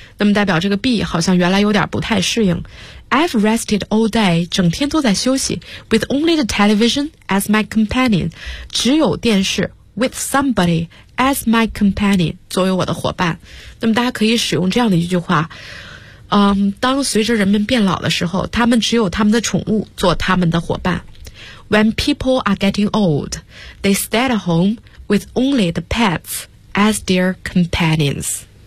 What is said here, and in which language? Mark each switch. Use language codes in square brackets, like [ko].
[zh] 那么代表这个 B 好像原来有点不太适应。 [en] I've rested all day, [zh] 整天都在休息 [en] with only the television as my companion, [zh] 只有电视 [en] with somebody as my companion, [zh] 作为我的伙伴。那么大家可以使用这样的一句话，当随着人们变老的时候，他们只有他们的宠物做他们的伙伴。 [en] When people are getting old, they stay at home with only the pets as their companions.